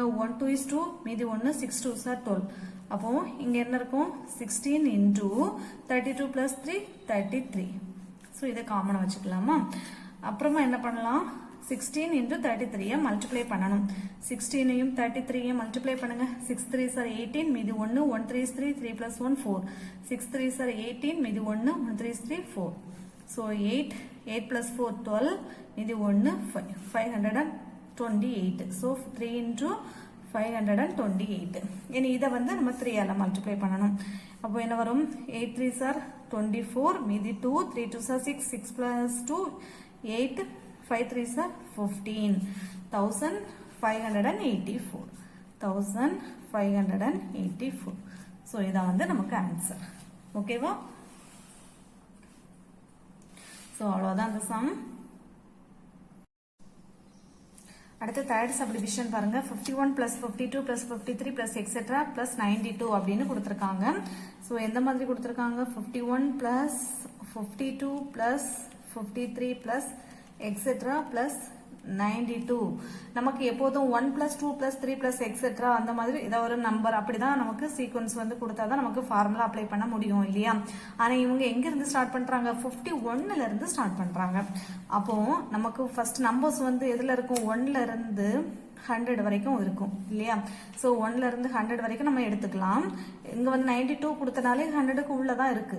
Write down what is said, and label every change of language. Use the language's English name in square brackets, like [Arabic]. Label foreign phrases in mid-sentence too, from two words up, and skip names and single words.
[English] 1 2 is 2 [Tamil] மீதி 1 [English] 6 2s are 12. [Tamil] அப்போ இங்க என்ன இருக்கும் 16 × 32 + 3 33. சோ இத காமனா வச்சுக்கலாமா. அப்புறமா என்ன பண்ணலாம், 16 × 33 மல்டிப்ளை பண்ணனும். 16ஐயும் 33ஐயும் மல்டிப்ளை பண்ணுங்க. [English] 6 3s are 18 [Tamil] மீதி 1 1 3 is 3 3 + 1 4 [English] 6 3s are 18 [Tamil] மீதி 1 1 3 is 3 4. [English] So 8 plus 4 12, [Tamil] இது 1 528. [English] So 3 into 528. [Tamil] இனி இதை வந்து நம்ம 3ஆல மல்டிப்ளை பண்ணணும். அப்போ என்ன வரும்? [English] 8 3s are 24, [Tamil] மீதி 2, [English] 3 2s are 6, 6 plus 2 8, 5 3s are 15, [Tamil] 1584. 1584. ஸோ இதான் வந்து நமக்கு ஆன்சர். ஓகேவா? ஸோ அவ்வளோதான் அந்த சம். அடுத்து [English] third subdivision [Tamil] பாருங்க. [English] 51 plus 52 plus 53 plus etc plus 92 [Tamil] அப்படின்னு கொடுத்துருக்காங்க. ஸோ எந்த மாதிரி கொடுத்துருக்காங்க? [English] 51 plus 52 plus 53 plus etc plus 92. [Tamil] நமக்கு எப்போதும் [English] 1 plus 2 plus 3 plus etc [Tamil] அந்த மாதிரி ஏதாவது ஒரு நம்பர் அப்படிதான் நமக்கு சீக்வன்ஸ் வந்து கொடுத்தாதான் நமக்கு [English] formula apply [Tamil] பண்ண முடியும் இல்லையா? ஆனா இவங்க எங்க இருந்து ஸ்டார்ட் பண்றாங்க? 51ல இருந்து ஸ்டார்ட் பண்றாங்க. அப்போ நமக்கு [English] first numbers [Tamil] வந்து எதுல இருக்கும்? 1ல இருந்து 100 வரைக்கும் இருக்கும் இல்லையா? ஸோ 1ல இருந்து 100 வரைக்கும் நம்ம எடுத்துக்கலாம். இங்க வந்து 92 கொடுத்தனாலே 100க்கு உள்ளதான் இருக்கு.